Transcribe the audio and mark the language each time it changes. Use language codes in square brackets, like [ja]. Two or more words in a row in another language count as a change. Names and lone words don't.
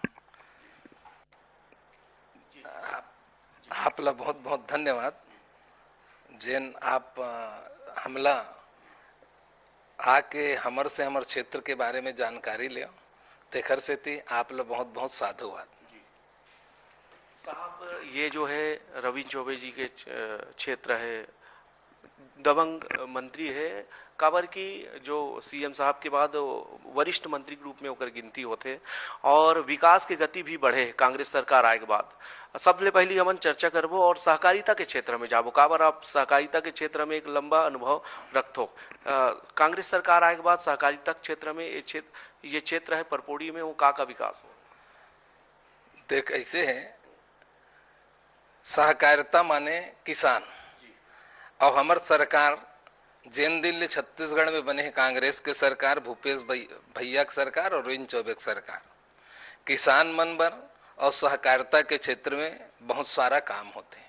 [hne] आपला बहुत बहुत धन्यवाद जेन आप हमला आके हमर से हमर क्षेत्र के बारे में जानकारी लियो तेखर से थी आप लोग बहुत बहुत साधुवाद। साहब ये जो है रविंद्र चौबे जी के क्षेत्र है, दबंग मंत्री है, काबर की जो सीएम साहब के बाद वरिष्ठ मंत्री के रूप में होकर गिनती होते और विकास की गति भी बढ़े कांग्रेस सरकार आए के बाद। सबसे पहली हमन चर्चा करबो और सहकारिता के क्षेत्र में जाबो। काबर आप सहकारिता के क्षेत्र में एक लंबा अनुभव रखतो। कांग्रेस सरकार आए के बाद सहकारिता क्षेत्र में ये क्षेत्र है परपोड़ी में वो का विकास हो? देख ऐसे है, सहकारिता माने किसान और हमार सरकार जेन दिन छत्तीसगढ़ में बने है कांग्रेस के सरकार, भूपेश भैया की सरकार और रविंद्र चौबे की सरकार, किसान मन बर और सहकारिता के क्षेत्र में बहुत सारा काम होते हैं।